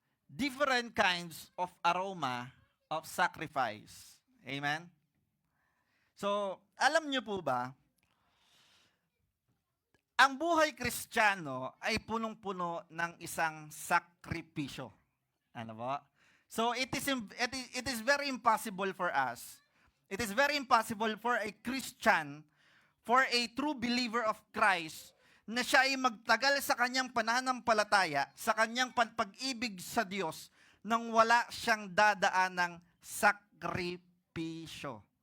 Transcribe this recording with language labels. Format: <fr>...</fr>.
<en>Different kinds of aroma of sacrifice. Amen?</en> <tl>So, alam niyo po ba, ang buhay Kristiyano ay punong-puno ng isang sakripisyo. Ano ba?</tl> <en>So, it is very impossible for us. It is very impossible for a Christian, for a true believer of Christ,</en> <tl>na siya ay magtagal sa kanyang pananampalataya, sa kanyang pag-ibig sa Diyos, nang wala siyang dadaan ng sakripisyo.</tl>